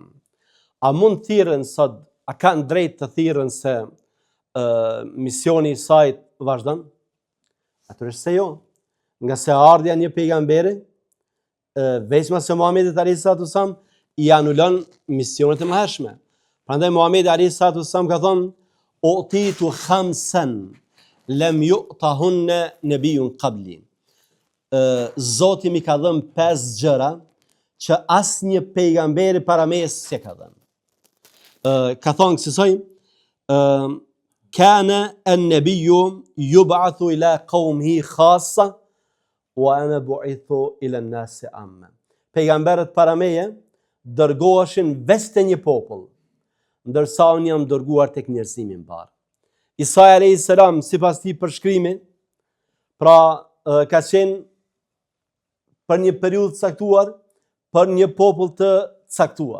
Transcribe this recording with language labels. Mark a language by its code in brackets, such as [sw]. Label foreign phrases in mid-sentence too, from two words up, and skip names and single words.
[sq] A mund thirrën sot, a kanë drejt të thirrën se misioni i Isait vazhdon? Natyrisht se jo. Nga se ardhja një pejgamberi, veçma se Muhamedit [ar] عليه الصلاة والسلام [sq] i anulon misionet e mëhershme. Prandaj Muhamedi [ar] عليه الصلاة والسلام [sq] ka thonë: [ar] أعطيت خمسا لم يعطهن نبي قبلي. [sq] Zoti mi ka dhënë 5 gjëra që asnjë pejgamberi para meje s'e ka dhënë. Ka thonë kësaj: [ar] كان النبي يبعث إلى قومه خاصة وأنا بعثت إلى الناس عامة. [sq] Pejgamberët para meje dërgoheshin veç te një popull, ndërsa unë jam dërguar tek njerëzimi i mbar. Isa [ar] عليه السلام [sq] sipas tij përshkrimi, pra ka qenë për një periudhë të caktuar, për një popull të caktuar.